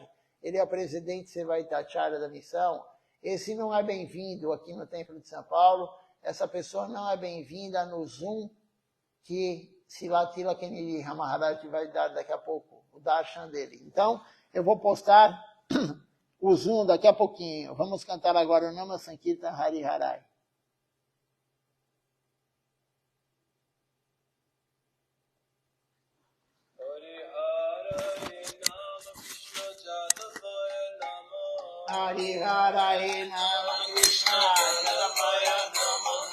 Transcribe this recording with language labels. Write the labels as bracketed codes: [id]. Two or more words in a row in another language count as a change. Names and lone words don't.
[pt] Ele é o presidente Sevaitacharya da missão. Esse não é bem-vindo aqui no Templo de São Paulo. Essa pessoa não é bem-vinda no Zoom que Silatila Keniri Maharaj vai dar daqui a pouco, o darshan dele. Então, eu vou postar o Zoom daqui a pouquinho. Vamos cantar agora o Nama Sankirtan Hari Harai. [sa] Hari Harai Nama Krishna Jadavaya Namaha.